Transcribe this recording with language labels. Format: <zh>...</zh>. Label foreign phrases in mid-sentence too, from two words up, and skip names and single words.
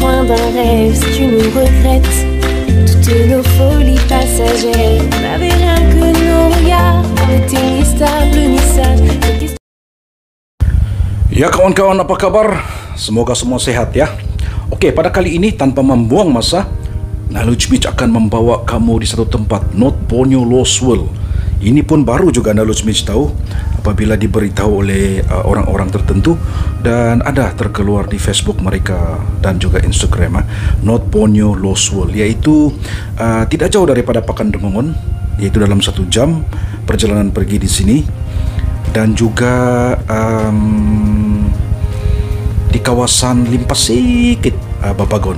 <fr>d'un rêve si tu nous regrettes. Toutes nos folies passagères n'avaient rien que nos regards. On était ni stable ni sage.</fr> <ms>Ya kawan-kawan, apa kabar? Semoga semua sehat ya. Oke, pada kali ini tanpa membuang masa, Knowledge Beach akan membawa kamu di satu tempat, North Borneo Lost World. Ini pun baru juga Knowledge Beach tahu apabila diberitahu oleh orang-orang tertentu dan ada terkeluar di Facebook mereka dan juga Instagram, North Borneo Lost World, iaitu tidak jauh daripada Pakan Demongon, yaitu dalam 1 jam perjalanan pergi di sini, dan juga di kawasan Limpasikit, Babagon.</ms>